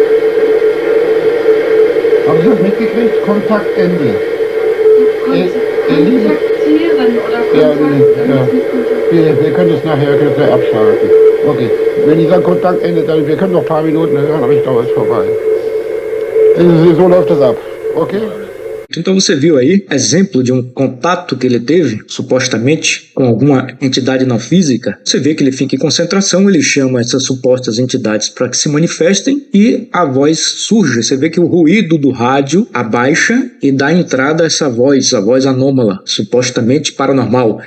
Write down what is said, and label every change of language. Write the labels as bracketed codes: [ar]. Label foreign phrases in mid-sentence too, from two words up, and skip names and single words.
[de] Haben Sie das mitgekriegt? Kontaktende. Kontaktieren oder Wir können das nachher abschalten. Okay. Wenn ich sage Kontaktende, dann wir können noch ein paar Minuten hören, aber ich glaube, es ist vorbei. So läuft das ab. Okay? [pt] Então você viu aí exemplo de um contato que ele teve, supostamente, com alguma entidade não física. Você vê que ele fica em concentração, ele chama essas supostas entidades para que se manifestem e a voz surge. Você vê que o ruído do rádio abaixa e dá entrada a essa voz, a voz anômala, supostamente paranormal.